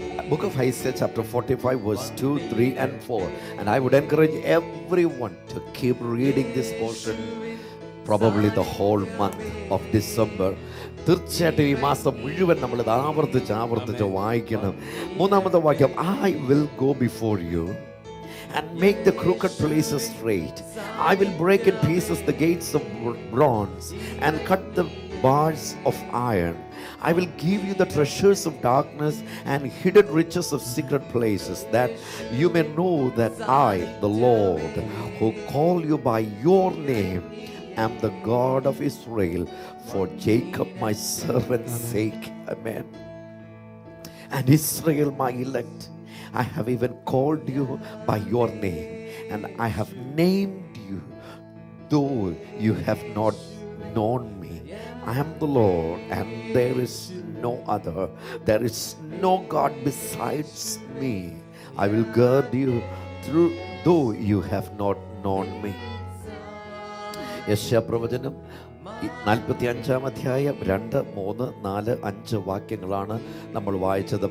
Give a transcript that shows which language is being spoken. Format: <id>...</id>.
<en>Book of Isaiah chapter 45 verse 2, 3 and 4, and I would encourage everyone to keep reading this portion probably the whole month of December.</en> <ml>തീർച്ചയായിട്ടും ഈ മാസം മുഴുവൻ നമ്മൾ ഇത് ആവർത്തിച്ച് വായിക്കണം. 3-ാമത്തെ വാക്യം,</ml> <en>I will go before you and make the crooked places straight. I will break in pieces the gates of bronze and cut the bars of iron. I will give you the treasures of darkness and hidden riches of secret places, that you may know that I, the Lord, who call you by your name, am the God of Israel, for Jacob my servant's sake. Amen. And Israel my elect, I have even called you by your name, and I have named you, though you have not known me. I am the Lord, and there is no other. There is no God besides me. I will guard you through, though you have not known me.</en> <ml>യെശയ്യാപ്രവചനം 45-ാം അധ്യായം 2, 3, 4, 5 വാക്യങ്ങളാണ് നമ്മൾ വായിച്ചത്.</ml>